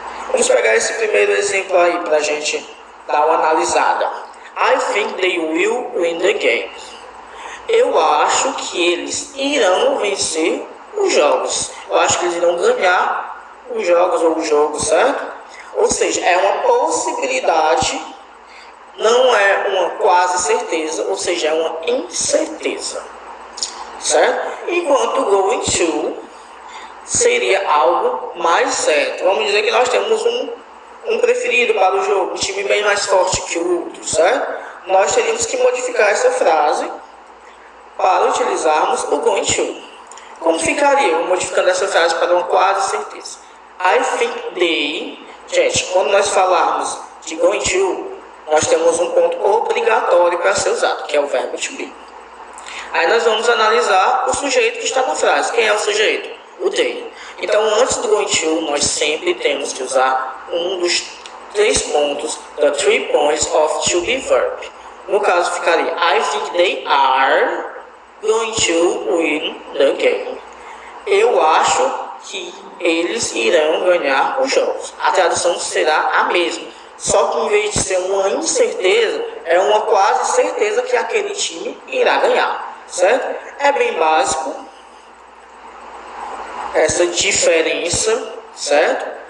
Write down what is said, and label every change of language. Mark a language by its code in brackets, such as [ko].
[pt] Vamos pegar esse primeiro exemplo aí para a gente dar uma analisada. [en] I think they will win the game. [pt] Eu acho que eles irão vencer os jogos. Eu acho que eles irão ganhar os jogos ou o jogo, certo? Ou seja, é uma possibilidade, não é uma quase certeza, ou seja, é uma incerteza, certo? Enquanto going to seria algo mais certo. Vamos dizer que nós temos um preferido para o jogo, um time bem mais forte que o outro, certo? Nós teríamos que modificar essa frase para utilizarmos o going to. Como ficaria modificando essa frase para uma quase certeza? [en] I think they... [pt] Gente, quando nós falarmos de going to, nós temos um ponto obrigatório para ser usado, que é o verbo to be. Aí nós vamos analisar o sujeito que está na frase. Quem é o sujeito? O they. Então, antes do going to, nós sempre temos que usar um dos 3 pontos, [en] the 3 points of to be verb. [pt] No caso, ficaria [en] I think they are going to win the game. [pt] Eu acho que eles irão ganhar os jogos. A tradução será a mesma, só que em vez de ser uma incerteza, é uma quase certeza que aquele time irá ganhar, certo? É bem básico essa diferença, certo?